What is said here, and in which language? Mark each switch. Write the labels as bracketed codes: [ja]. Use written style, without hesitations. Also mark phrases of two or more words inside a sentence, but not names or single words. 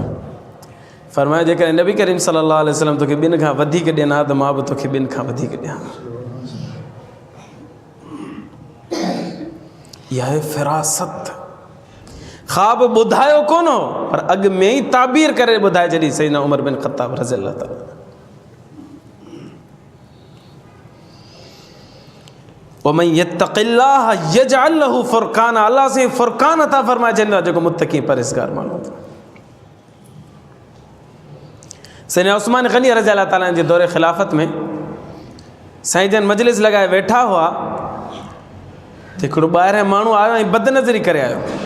[sd] फरमायो जेकॾहिं नबी करीम [ar] صلى الله عليه وسلم [sd] तोखे 2 खां वधीक ॾियनि हा त मां बि तोखे 2 खां वधीक ॾियां। इहा आहे फ़िरासत। ख़्वाब ॿुधायो कोन हो पर अॻु में ई ताबीर करे ॿुधाए छॾी सैयदना उमर बिन ख़त्ताब [ar] رضي الله تعالى. ومن يتق الله يجعل له فرقانا. [sd] अल्लाह से फ़ुरक़ान अता फरमाए छॾींदो आहे जेको मुत्तक़ी परहेज़गार माण्हू। सैयदना उस्मान गनी [ar] رضي الله تعالى [sd] जे दौरे ख़िलाफ़त में साईं जन मजलिस लॻाए वेठा हुआ त हिकिड़ो ॿाहिरां माण्हू आयो ऐं बदनज़री करे आयो।